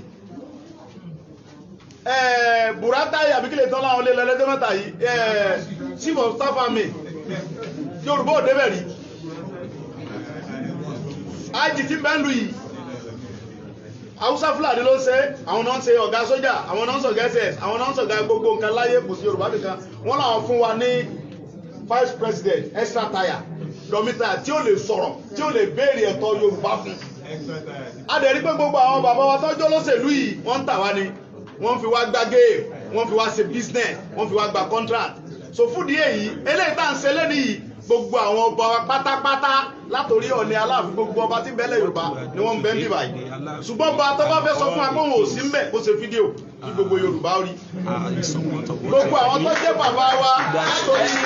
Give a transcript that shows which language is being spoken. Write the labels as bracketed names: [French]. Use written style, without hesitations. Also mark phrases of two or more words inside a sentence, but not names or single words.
[Yoruba] Buratai àbíkílẹ̀ tán láwọn olè lọ́lẹ́dẹ́ mẹ́ta yìí, [English] Chief of Staff Army [Yoruba] Yorùbá ò débẹ̀ rí. IG tí bẹ́ẹ̀ lù yìí Hausa Fúlàní ló ń ṣe, àwọn náà ń ṣe ọ̀gá sójà, àwọn náà ń ṣọ̀gá SS, àwọn náà ń ṣọ̀gá gbogbo nǹkan láyé, kò sí Yorùbá nìkan. Wọ́n làwọn fún wa ní Vice President [English] extra tire [Yoruba] dọ́mítà tí ó lè sọ̀rọ̀, tí ó lè béèrè ẹ̀tọ́ Yorùbá fún. A dẹ̀ rí pé gbogbo àwọn bàbá wa tọ́jú olóṣèlú yìí wọ́n ń tà wá ni, wọ́n fi wá gba géè, wọ́n fi wá ṣe business, wọ́n fi wá gba contract. so fún di èyí eléyìí tá à ń ṣe lẹ́nu yìí gbogbo àwọn ọba wa pátápátá látòrí Ọọ̀ni Aláàfin gbogbo ọba tí bẹ́lẹ̀ Yorùbá ni wọ́n ń bẹ́ ń bì báyìí ṣùgbọ́n bá tó bá fẹ́ sọ fún wa pé òun ò sí ń bẹ̀ kó ṣe fídíò kí gbogbo Yorùbá rí gbogbo àwọn tó jẹ́ bàbá wa látòrí